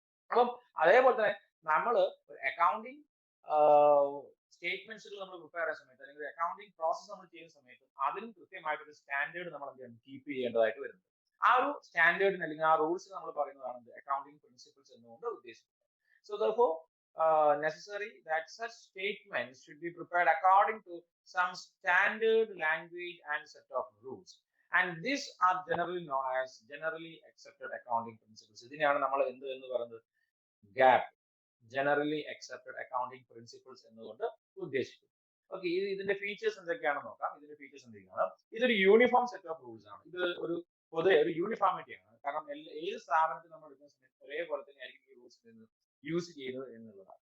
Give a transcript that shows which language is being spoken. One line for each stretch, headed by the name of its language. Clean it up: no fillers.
Malayalam: അപ്പം അതേപോലെ തന്നെ നമ്മൾ അക്കൗണ്ടിങ് സ്റ്റേറ്റ്മെന്റ്സുകൾ നമ്മൾ പ്രിപ്പയർ ചെയ്യുന്ന സമയത്ത്, അല്ലെങ്കിൽ അക്കൗണ്ടിങ് പ്രോസസ് നമ്മൾ ചെയ്യുന്ന സമയത്ത് അതിനും കൃത്യമായിട്ടൊരു സ്റ്റാൻഡേർഡ് നമ്മൾ കീപ്പ് ചെയ്യേണ്ടതായിട്ട് വരുന്നത്. ആ ഒരു സ്റ്റാൻഡേർഡിന് അല്ലെങ്കിൽ ആ റൂൾസ് നമ്മൾ പറയുന്നതാണ് അക്കൗണ്ടിങ് പ്രിൻസിപ്പിൾസ് എന്നുകൊണ്ട് ഉദ്ദേശിക്കുന്നത്. So
English: therefore necessary that such statements should be prepared according to some standard language and set of rules, and these are generally known as generally accepted accounting principles.
Malayalam: ഇതിനെയാണ് നമ്മൾ എന്ത് എന്ന് പറയുന്നത്, gap, generally accepted accounting principles എന്നുകൊണ്ട് ഉദ്ദേശിക്കുന്നത്. Okay, ഇതിന്റെ features എന്തൊക്കെയാണെന്ന് നോക്കാം. ഇതിന്റെ ഫീച്ചേഴ്സ് എന്തൊക്കെയാണ്? ഇതൊരു യൂണിഫോം സെറ്റ് ഓഫ് റൂൾസ് ആണ്. ഇത് ഒരു പൊതുവെ ഒരു യൂണിഫോമിറ്റി ആണ്. കാരണം ഏത് സ്ഥാപനത്തിൽ നമ്മൾ എടുക്കുന്ന സമയത്ത് ഒരേപോലെ തന്നെ ആയിരിക്കും ഈ റൂൾസ് യൂസ് ചെയ്യുന്നത് എന്നുള്ളതാണ്.